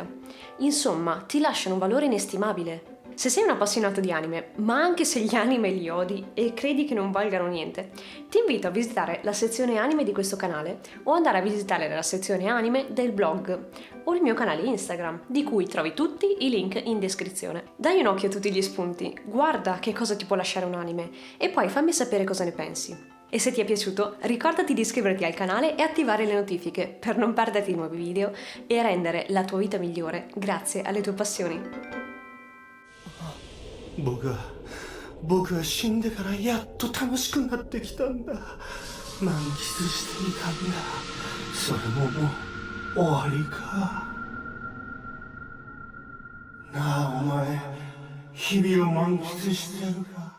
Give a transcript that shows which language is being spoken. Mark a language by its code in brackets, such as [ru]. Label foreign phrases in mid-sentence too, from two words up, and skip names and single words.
[it] Insomma, ti lasciano un valore inestimabile. Se sei un appassionato di anime, ma anche se gli anime li odi e credi che non valgano niente, ti invito a visitare la sezione anime di questo canale o andare a visitare la sezione anime del blog o il mio canale Instagram, di cui trovi tutti i link in descrizione. Dai un occhio a tutti gli spunti, guarda che cosa ti può lasciare un anime e poi fammi sapere cosa ne pensi. E se ti è piaciuto, ricordati di iscriverti al canale e attivare le notifiche per non perderti nuovi video e rendere la tua vita migliore grazie alle tue passioni. [ja] 僕は死んでからやっと楽しくなってきたんだ。満喫していたんだ。それももう終わりか。なあお前、日々を満喫してるか。